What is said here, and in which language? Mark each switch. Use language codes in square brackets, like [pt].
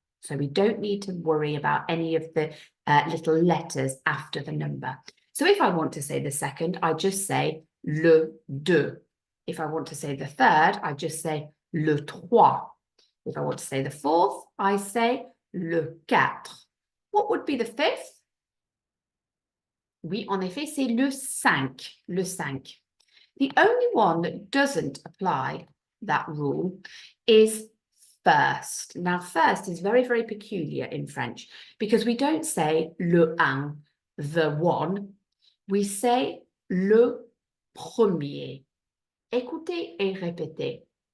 [en] So we don't need to worry about any of the little letters after the number. So if I want to say the second, I just say [fr] le deux. [en] If I want to say the third, I just say [fr] le trois. [en] If I want to say the fourth, I say [fr] le quatre. [en] What would be the fifth? [fr] Oui, en effet, c'est le cinq. Le cinq. [en] The only one that doesn't apply that rule is first. Now, first is very, very peculiar in French because we don't say [fr] le un, [en] the one. We say [fr] le premier. Écoutez et répétez.